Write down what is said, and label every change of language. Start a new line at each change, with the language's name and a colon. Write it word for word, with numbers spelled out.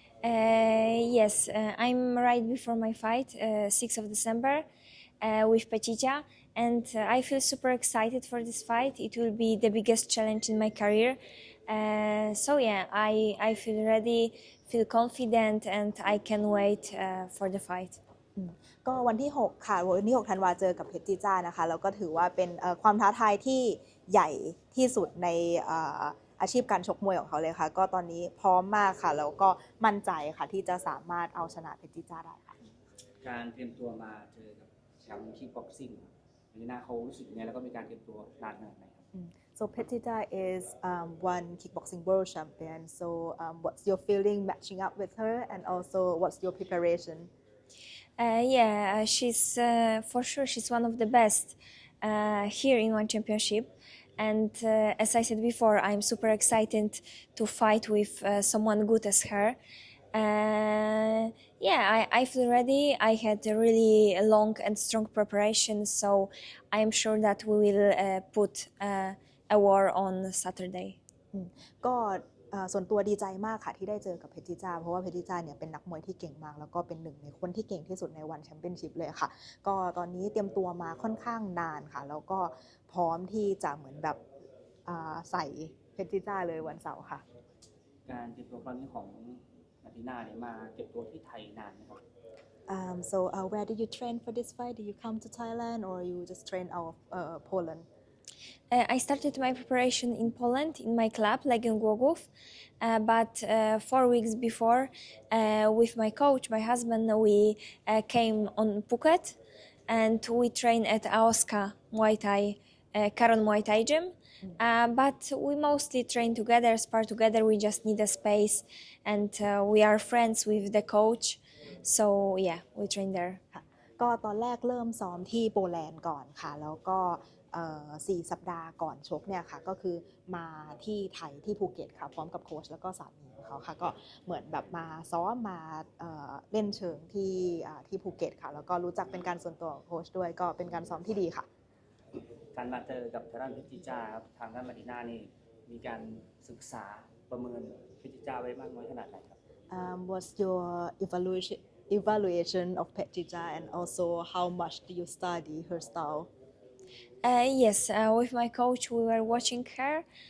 English: Uh, yes, uh, I'm right before my fight, uh, sixth of December, uh, with Pechicha, and uh, I feel super excited for this fight. It will be the biggest challenge in my career. Uh, so yeah, I, I feel ready, feel confident, and I can wait uh, for the fight.
Thai: อืมก็วันที่หกค่ะวันที่หกธันวาเจอกับเพชรจีจ้านะคะแล้วก็ถือว่าเป็นเอ่อความท้าทายที่ใหญ่ที่สุดในเอ่ออาชีพการชกมวยของเขาเลยค่ะก็ตอนนี้พร้อมมากค่ะแล้วก็มั่นใจค่ะที่จะสามารถเอาชนะเพชรจีจ้าได้ค่ะ การเตรียมตัวมาเจอกับแชมป์คิกบ็อกซิ่งมาร์ติน่าเขารู้สึกยังไงแล้วก็มีการเตรียมตัวนานขนาดไหนครับ
English: So Petita is um, one kickboxing world champion so um, what's your feeling matching up with her and also what's your preparation Uh, yeah, she's uh, for sure. She's one of the best uh, here in One Championship, and uh, as I said before, I'm super excited to fight with uh, someone good as her. Uh, yeah, I, I feel ready. I had a really long and strong preparation, so I'm sure that we will uh, put uh, a war on Saturday.
Thai: อืมก็เอ่อส่วนตัวดีใจมากค่ะที่ได้เจอกับเพชรจิจ้าเพราะว่าเพชรจิจ้าเนี่ยเป็นนักมวยที่เก่งมากแล้วก็เป็นหนึ่งในคนที่เก่งที่สุดในวันแชมเปี้ยนชิพเลยค่ะก็ตอนนี้เตรียมตัวมาค่อนข้างนานค่ะแล้วก็พร้อมที่จะเหมือนแบบอ่าใส่เพชรจิจ้าเลยวันเสาร์ค่ะ การเตรียมตัวครั้งนี้ของมาร์ติน่าเนี่ยมาเก็บตัวที่ไทยนานไหมครับ
English: um, So uh, where do you train for this fight? Do you come to Thailand or you just train out of uh, Poland? Uh, I started my preparation in Poland in my club, Legion Głogów, uh, but uh, four weeks before, uh, with my coach, my husband, we uh, came on Phuket and we trained at Aoska Muay Thai, uh, Karon Muay Thai Gym. Uh, but we mostly train together, spar together, we just need a space and uh, we are friends with the coach. So yeah, we train there.
Thai: ก็ตอนแรกเริ่มซ้อมที่โปแลนด์ก่อนค่ะแล้วก็เอ่อสี่สัปดาห์ก่อนชกเนี่ยค่ะก็คือมาที่ไทยที่ภูเก็ตค่ะพร้อมกับโค้ชแล้วก็สามีของเขาค่ะก็เหมือนแบบมาซ้อมมาเอ่อเล่นเชิงที่อ่าที่ภูเก็ตค่ะแล้วก็รู้จักเป็นการส่วนตัวของโค้ชด้วยก็เป็นการซ้อมที่ดีค่ะ การมาเจอกับทางด้านเพชรจิจ้าครับทางด้านมาร์ติน่านี่มีการศึกษาประเมินเพชรจิจ้าไว้มากน้อยขนาดไหนครับ
English: um, What's your evaluation evaluation of Petita and also how much do you study her style? Uh, yes, uh, with my coach we were watching her.